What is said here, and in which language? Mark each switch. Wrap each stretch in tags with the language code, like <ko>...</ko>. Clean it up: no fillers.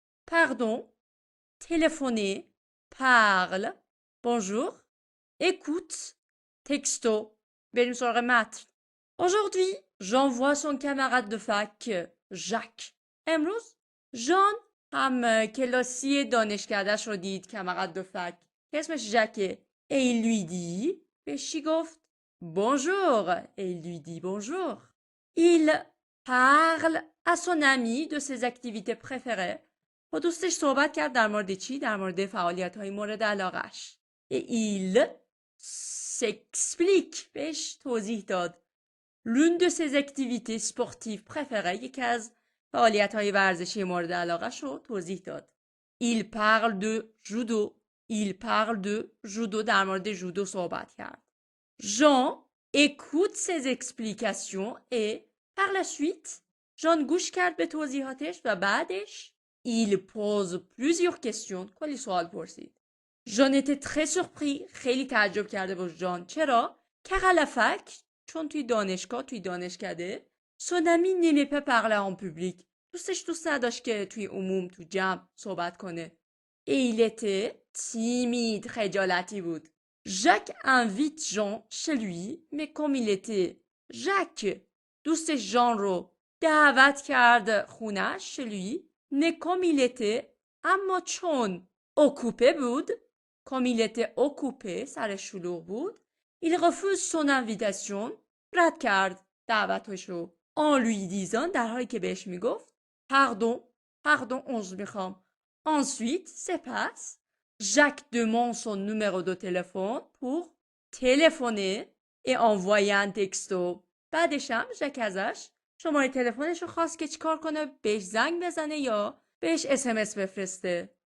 <fr>Pardon, téléphoner, parle. Bonjour, écoute, texto.</fr> <fa>بریم سراغ متن.</fa> <fr>Aujourd'hui, j'envoie son camarade de fac, Jacques.</fr> <fa>امروز ژان هم کلاسی دانشکده‌اش رو دید.</fa> <fr>camarade de fac</fr> <fa>که اسمش ژاکه.</fa> <fr>Et il lui dit</fr> <fa>بهش چی گفت؟</fa> <fr>Bonjour. Et il lui dit bonjour. Il parle à son ami de ses activités préférées.</fr> <fa>با دوستش صحبت کرد در مورد چی؟ در مورد فعالیت‌های مورد علاقه‌اش.</fa> <fr>Et il s'explique.</fr> <fa>بهش توضیح داد.</fa> <fr>L'une de ses activités sportives préférées.</fr> <fa>یکی از فعالیت‌های ورزشی مورد علاقه‌اش رو توضیح داد.</fa> <fr>Il parle de judo. Il parle de judo.</fr> <fa>در مورد جودو صحبت کرد.</fa> <fr>Jean écoute ses explications et par la suite Jean</fr> <fa>گوش کرد به توضیحاتش و بعدش</fa> <fr>il pose plusieurs questions.</fr> <fa>کلی سوال پرسید.</fa> <fr>Jean était très surpris.</fr> <fa>خیلی تعجب کرده بود جان. چرا؟</fa> <fr>car à la fac</fr> <fa>چون توی دانشگاه توی دانشکده</fa> <fr>son ami n'aimait pas parler en public.</fr> <fa>دوستش دوست نداشت که توی عموم تو جمع صحبت کنه.</fa> <fr>Et il était timide.</fr> <fa>خجالتی بود.</fa> <fr>Jacques invite Jean chez lui, mais comme il était Jacques,</fr> <fa>دوستش ژان رو دعوت کرد خونش</fa> <fr>chez lui, mais comme il était</fr> <fa>اما چون</fa> <fr>occupé بود, comme il était occupé,</fr> <fa>سرش شلوغ بود,</fa> <fr>il refuse son invitation,</fr> <fa>رد کرد دعوتشو.</fa> <fr>En lui disant,</fr> <fa>در حالی که بهش میگفت pardon, عذر میخوام.</fa> <fr>Ensuite, c'est passe. Jacques demande son numéro de téléphone pour téléphoner et envoyer un texto.</fr> <fa>بعدش هم ژاک ازش شماره تلفنش رو خواست که چیکار کنه؟ بهش زنگ بزنه یا بهش SMS بفرسته.</fa>